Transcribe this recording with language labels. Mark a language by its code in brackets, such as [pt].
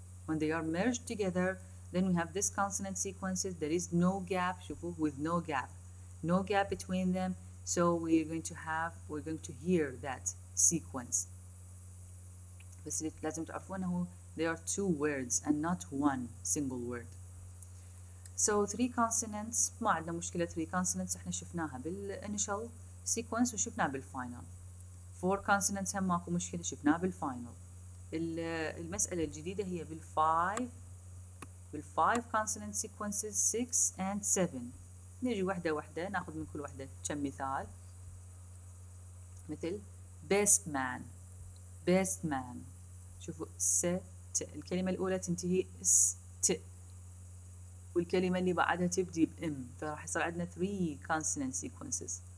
[en] When they are merged together, then we have this consonant sequences. There is no gap, [ar] شوفوا, [en] with no gap between them. So we're going to hear that sequence. [ar] بس لازم تعرفون أنه [en] there are 2 words and not 1 single word. [ar] So 3 consonants ما عندنا مشكلة. 3 consonants احنا شفناها بالinitial sequence وشفناها بالفاينل. 4 consonants هم ماكو مشكلة شفناها بالفاينل. المسألة الجديدة هي بالfive consonant sequences 6 and 7. نجي وحدة ناخذ من كل وحدة كم مثال. مثل best man شوفوا ت الكلمة الأولى تنتهي ت والكلمة اللي بعدها تبدي بإم، فراح يصير عندنا 3 consonant sequences.